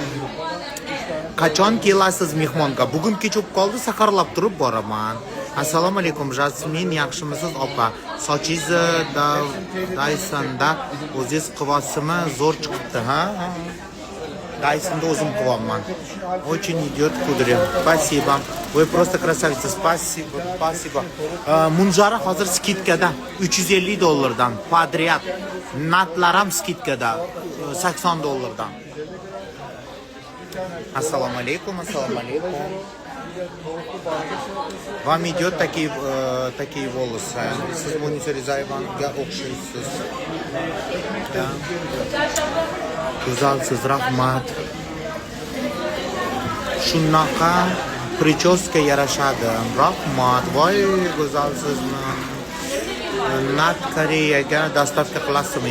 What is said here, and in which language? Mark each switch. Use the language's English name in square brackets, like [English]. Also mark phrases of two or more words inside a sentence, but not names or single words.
[Uzbek] Qachon kelasiz mehmonga? Bugun kech bo'lib qoldi, saharlab turib boraman. Assalomu alaykum, Jasmin, yaxshimisiz opa? Sochingizni Dysonda o'zingiz qivyapsizmi? Zo'r chiqibdi, ha? Дайсонда o'zim qivyapman. [Russian] Очень идет кудря. Спасибо. Вы просто красавица. Спасибо. [Uzbek] Munjara hozir skidkada $350 подряд. Natlar ham skidkada $80. Assalomu alaykum. [Russian] Вам идет такие волосы. [Uzbek] Siz Munisa Rizayevaga o'xshaysiz. Да. Go'zalsiz, rahmat. Shunaqa prichoska yarashadi. Rahmat. Voy, go'zalsizmi? Nat Koreyaga dastavka qilasizmi?